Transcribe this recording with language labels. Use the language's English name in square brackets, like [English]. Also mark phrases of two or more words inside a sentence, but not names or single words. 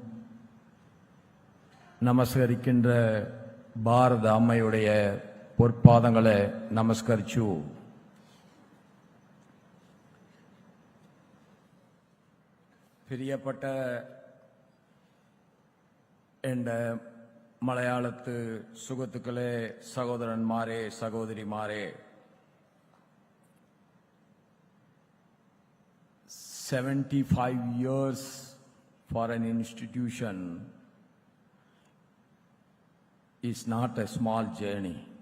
[Tamil] நமஸ்கரிக்கின்ற பாரத அம்மையுடைய பொற்பாதங்களை நமஸ்கரிച്ചു. [Malayalam] പ്രിയപ്പെട്ട എൻ്റെ മലയാളത്ത് സുഹൃത്തുക്കളെ, സഹോദരന്മാരെ, സഹോദരിമാരെ, [English] 75 years for an institution is not a small journey.